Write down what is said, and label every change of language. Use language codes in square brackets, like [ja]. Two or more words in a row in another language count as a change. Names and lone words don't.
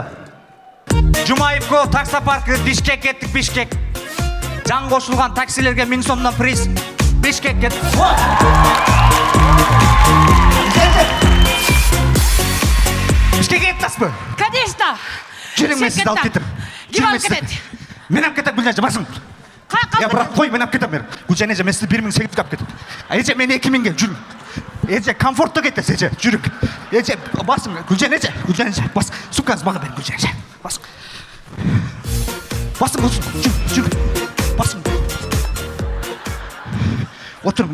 [ky] Жумаевко таксопаркы Бишкек кеттик, Бишкек. Жан кошулган таксилерге 1000 сомдон приз. Бишкек кеттик. Бишкек кеттасызбы? Конечно. Жүрүң, мен сизди алып кетем. Ким алып кетет? Мен алып кетем, Гүлжан, басың. Я брат, қой, мен алып кетем. Гүлжан эже, мен сизди 1800 алып кетем. Эже, мен 2000-ге жүрүң. Эже, комфортто кетесиз, эже, жүрүң. Эже, басың, Гүлжан эже, бас. Сумкаңызды мага бериң, Гүлжан эже. Басың. Басың, жүрүң. Басың. Отурун.